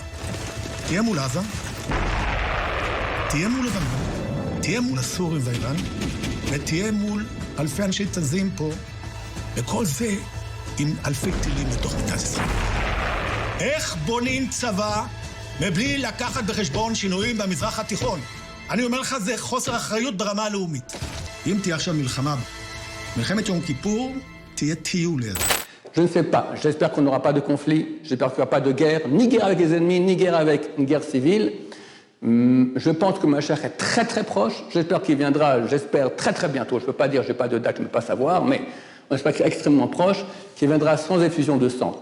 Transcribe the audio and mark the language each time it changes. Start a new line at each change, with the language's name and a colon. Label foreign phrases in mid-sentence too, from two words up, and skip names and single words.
Hebrew: תהיה מול עזה, תהיה מול לבנון, תהיה מול הסורים והאיראנים, ותהיה מול אלפי אנשי תזים פה, וכל זה עם אלפי טילים לתוך מדינת ישראל. איך בונים צבא מבלי לקחת בחשבון שינויים במזרח התיכון? אני אומר לך, זה חוסר אחריות ברמה הלאומית. אם תהיה עכשיו מלחמת יום כיפור, תהיה טיול ליד.
French: Je ne sais pas. J'espère qu'on n'aura pas de conflit. J'espère qu'il n'y aura pas de guerre, ni guerre avec les ennemis, ni guerre avec une guerre civile. Je pense que Mashiach est très très proche. J'espère qu'il viendra, j'espère très très bientôt. Je ne peux pas dire, je n'ai pas de date, je ne peux pas savoir, mais on espère qu'il est extrêmement proche, qu'il viendra sans effusion de sang.